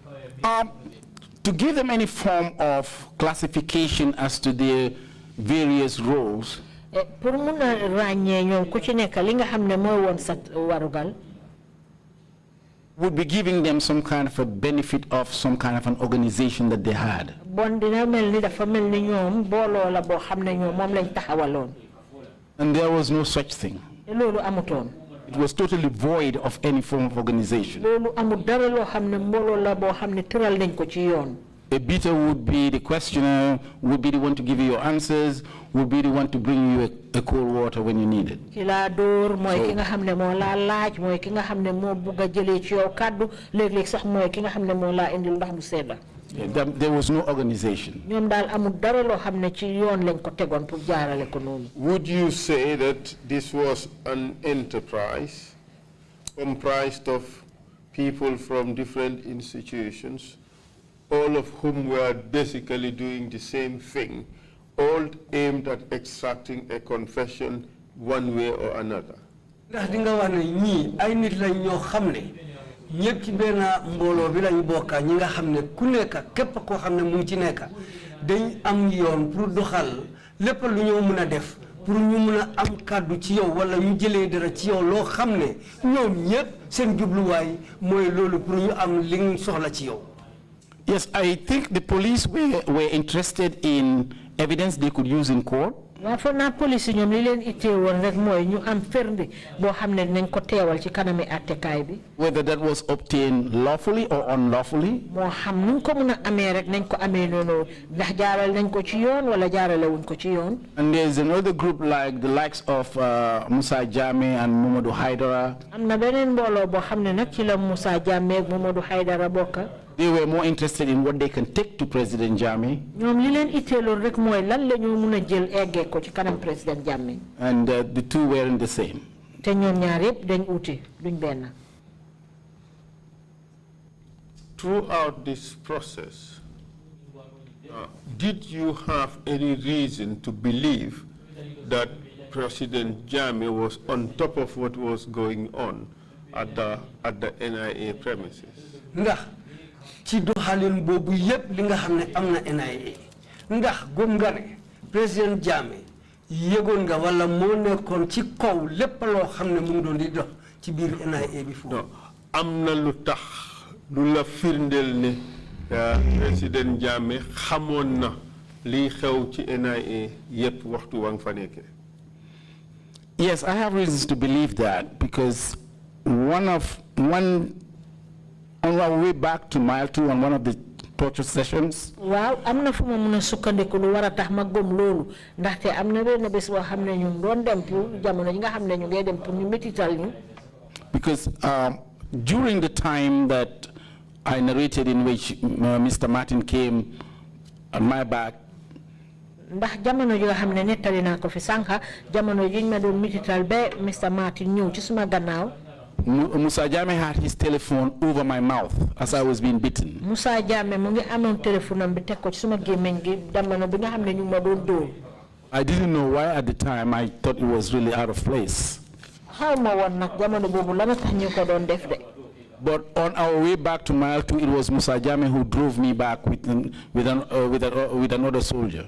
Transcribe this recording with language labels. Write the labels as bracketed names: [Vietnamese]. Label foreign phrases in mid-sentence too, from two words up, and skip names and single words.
[English] To give them any form of classification as to their various roles, [Wolof] pour mun a ràññee ñoom ku ci nekk li nga xam ne mooy woon sa warugal, [English] would be giving them some kind of a benefit of some kind of an organization that they had. [Wolof] bon dina mel ni dafa mel ni ñoom booloo la boo xam ne ñoom moom lañ taxawaloon. [English] And there was no such thing. [Wolof] loolu amutoon. [English] It was totally void of any form of organization. [Wolof] loolu amul dara loo xam ne mbooloo la boo xam ne tëral nañ ko ci yoon. [English] A beater would be the questioner, would be the one to give you your answers, would be the one to bring you a cold water when you need it. [Wolof] ki laa dóor mooy ki nga xam ne moo laa laaj mooy ki nga xam ne moo bugg a jëlee ci yow kàddu léeg-léeg sax mooy ki nga xam ne moo laa indil ndox mu sedda. [English] There was no organization. [Wolof] ñoom daal amul dara loo xam ne ci yoon lañ ko tegoon pour jaarale ko noonu. [English] Would you say that this was an enterprise comprised of people from different institutions, all of whom were basically doing the same thing, all aimed at extracting a confession one way or another? [Wolof] ndax di nga wax ne ñii ay nit lañ ñoo xam ne ñëpp ci benn mbooloo bi lañ bokka ñi nga xam ne ku nekk képp koo xam ne mu ngi ci nekk dañ am yoon pour doxal lépp lu ñoo mën a def pour ñu mën a am kàddu ci yow wala ñu jëlee dara ci yow loo xam ne ñoom ñëpp seen jubluwaay mooy loolu pour ñu am li ñu soxla ci yow. [English] Yes, I think the police were interested in evidence they could use in court. [Wolof] waaw foog naa police ñoom li leen ittee woon rek mooy ñu am firnde boo xam ne dinañ ko teewal ci kanami attekaay bi. [English] Whether that was obtained lawfully or unlawfully. [Wolof] moo xam nuñ ko mën a amee rek nañ ko amee noonu ndax jaaral nañ ko ci yoon wala jaarale wuñ ko ci yoon. [English] And there's another group like the likes of Musa Jammeh and Mamadou Haidara. [Wolof] am na beneen mbooloo boo xam ne nag ci la Musa Jammeh ak Mamadou Haidara bokka. [English] They were more interested in what they can take to President Jammeh. [Wolof] ñoom li leen itteeloon rek mooy lan la ñu mën a jël eggee ko ci kanam président Jammeh. [English] And the two weren't the same. [Wolof] te ñoom ñaar yëpp dañ uti duñ benn. [English] Throughout this process, did you have any reason to believe that President Jammeh was on top of what was going on at the NIA premises? [Wolof] ndax ci doxalin boobu yëpp li nga xam ne am na NIA ndax gëm nga ne président Jammeh yëgoon nga wala moo nekkoon ci kaw lépp loo xam ne mu ngi doon di dox ci biir NIA bi foofu. non am na lu tax lu la firndeel ne président Jammeh xamoon na liy xew ci NIA yëpp waxtu wa nga fa nekkee. [English] Yes, I have reasons to believe that because on our way back to Mile 2 on one of the torture sessions. [Wolof] waaw am na fu ma mën a sukkandiku lu war a tax ma gëm loolu ndaxte am na benn bés boo xam ne ñu doon dem pour jamono yi nga xam ne ñu ngi dem pour ñu métital ñu. [English] Because during the time that I narrated in which Mr. Martin came on my back, [Wolof] ndax jamono ji nga xam ne nettali naa ko fi sànqa jamono ji ñu ma doon métital ba Mr. Martin ñëw ci suma gannaaw. [English] Musa Jammeh had his telephone over my mouth as I was being beaten. [Wolof] Musa Jammeh mu ngi amoon téléphone am bi teg ko ci suma gémmiñ gi jamono bi nga xam ne ñu ma doon dóor. [English] I didn't know why at the time. I thought it was really out of place. [Wolof] xaw ma woon nag jamono boobu la tax ñu ko doon def de. [English] But on our way back to Mile 2, it was Musa Jammeh who drove me back with another soldier.